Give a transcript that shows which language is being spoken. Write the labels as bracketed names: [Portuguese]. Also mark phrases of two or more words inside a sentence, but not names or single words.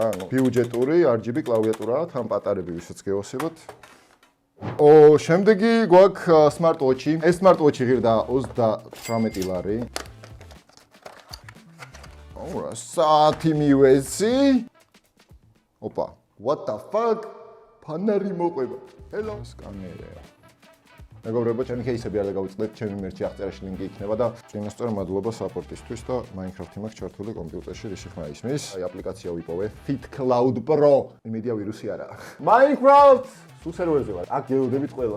[Georgian] ანუ ბიუჯეტური RGB კლავიატურაა, თან პატარები ვისაც გეოსებოთ. შემდეგი გვაქვს [English] smart watch- [Georgian] ი. ეს [English] smart watch- [Georgian] ი ღირდა 38 ლარი. რა საათი მივეცი? ოპა, [English] what the fuck? [Georgian] ფანარი მოყვება. Hello, სკანერია. მეგობრებო, ჩემი кейსები არ დაგავიწყდეთ, ჩემი მერჩი აღწერაში ლინკი იქნება და წინასწარ მადლობა საპორტისთვის და Minecraft-ი მაქვს ჩართული კომპიუტერში, რის ხმა ისმის. აი აპლიკაცია ვიპოვე, Fit Cloud Pro. იმედია ვირუსი არა. Minecraft სულ სერვერზე ვარ. აქ გეოდებით ყველას.